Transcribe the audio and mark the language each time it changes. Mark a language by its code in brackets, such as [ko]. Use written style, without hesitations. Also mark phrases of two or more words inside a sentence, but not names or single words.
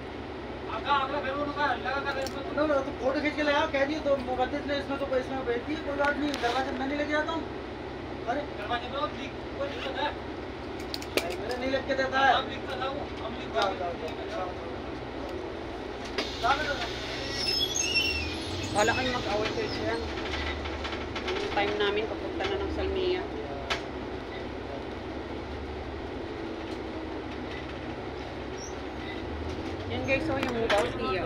[hi] तो फोटो खींच के ले आओ कह दिए तो मुकद्दस ने इसमें तो इसमें भेज दी कोई बात नहीं दरवाजे मैं नहीं लेके जाता हूँ अरे दरवाजे में कोई दिक्कत है मेरे नहीं लेके देता है [tl] Wala kayong mag-away kayo dyan. Yung time namin, papunta na ng Salmiya. Yan guys, so yung Mubartia.